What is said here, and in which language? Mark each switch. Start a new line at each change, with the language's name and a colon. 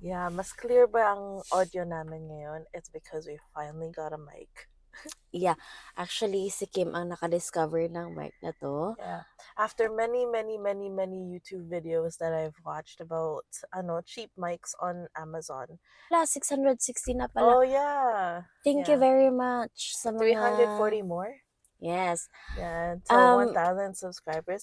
Filipino: yeah, mas clear ba ang audio namin ngayon?
English: It's because we finally got a mic.
Filipino: Yeah, actually si Kim ang nakadiscover ng mic na to.
English: Yeah. After many YouTube videos that I've watched about cheap mics on Amazon.
Filipino: 660 na pala.
English: Oh, yeah. Thank you very much
Filipino: sa mga...
English: 340 more? Yes. Yeah, so 1,000 subscribers.